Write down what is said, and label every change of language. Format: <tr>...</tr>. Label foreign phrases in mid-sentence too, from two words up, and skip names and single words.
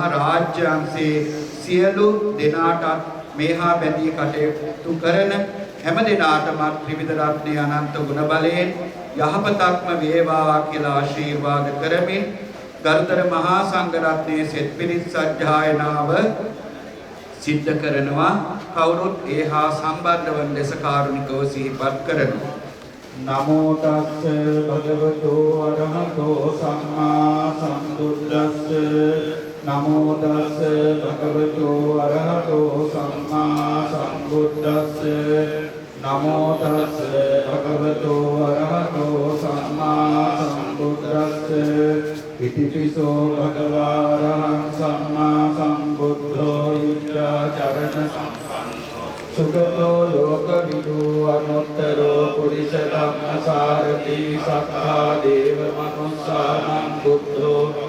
<si>රාජ්‍ය අංශයේ සියලු දෙනාටත් මේහා බැඳී කටයුතු කරන හැම දෙනාටම ත්‍රිවිධ රත්නයේ අනන්ත ගුණ බලයෙන් යහපතක්ම වේවා කියලා ආශිර්වාද කරමින් ගරුතර මහා සංඝරත්නයේ සෙත් පිරිත් සජ්ජායනාව සිද්ධ කරනවා කවුරුත් ඒහා සම්බන්ධ වන ලෙස කාරුණිකව සිහිපත් කරනවා</si> <pi>නමෝ තස්ස භගවතු අරහතෝ සම්මා සම්බුද්දස්ස නමෝ තස්ස භගවතු අරහතෝ සම්මා සම්බුද්දස්ස නමෝ තස්ස භගවතු අරහතෝ සම්මා සම්බුද්දස්ස ඉතිපිසෝ භගවාරහං සම්මා සම්බුද්ධෝ යුද්ධාචරණ සුගතෝ ලෝකවිදු අනුත්තරෝ පුරිස ධම්මසාරති සක්ඛා දේව මනුස්සානං බුද්ධෝ</pi>